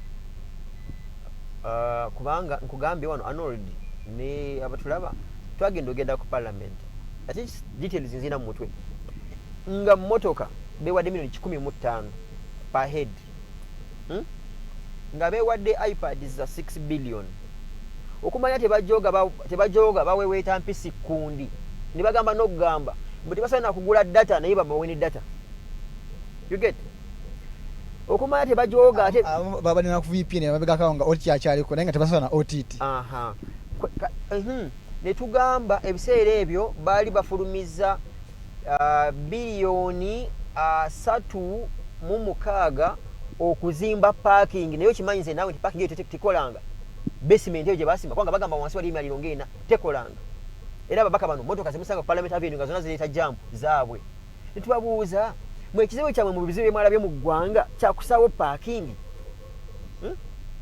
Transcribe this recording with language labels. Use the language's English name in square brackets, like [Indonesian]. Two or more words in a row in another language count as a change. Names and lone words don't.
[Ganda] kubanga nkugambye wano Arnold ne abatulaba twagenda ku parliament ate details nzina mu mutwe nga mmotoka bewadde milioni 15 [English] per head [Ganda] nga bewadde iPads za 6 billion okumanya tebajoga baweweeta mpisi kundi ne bagamba n'okugamba mbu tebasobola kugula data naye babaweni data. [English] You get [Ganda] okumanya tebajoga ate babalina ku VPN babegakawo nga OTT akyaliko naye nga tebasobola na OTT. Ne tugamba ebiseera ebyo baali bafulumiza biliyoni 3.6 okuzimba parking naye kimanyi nze naawe nti parking eyo tekolanga basement eyo gye basimba kubanga bagamba wansi wali emiraliro ng'ena tekolanga era ababaka bano motoka zimusanga ku parliament avenue nga zonna zireeta jampu zaabwe ne tubabuuza mwe ekizibu kyammwe mu bizibu byemwalabye mu ggwanga kyakusawo parking